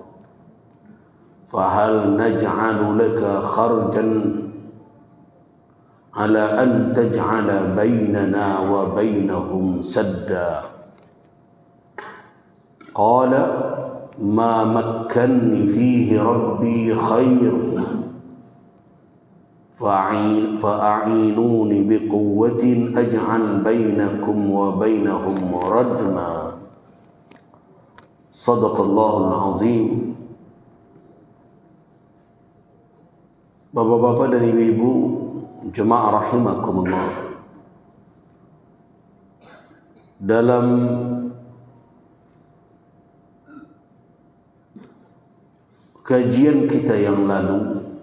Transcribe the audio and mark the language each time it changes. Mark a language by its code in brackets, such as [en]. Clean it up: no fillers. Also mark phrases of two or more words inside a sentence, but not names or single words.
[ar] فهل نجعل لك خرجا على أن تجعل بيننا وبينهم سدا قال ما مكنني فيه ربي خير فأعينوني بقوة أجعل بينكم وبينهم ردما. صدق الله العظيم. [id] Bapak-bapak dan ibu-ibu jemaah rahimakumullah, dalam kajian kita yang lalu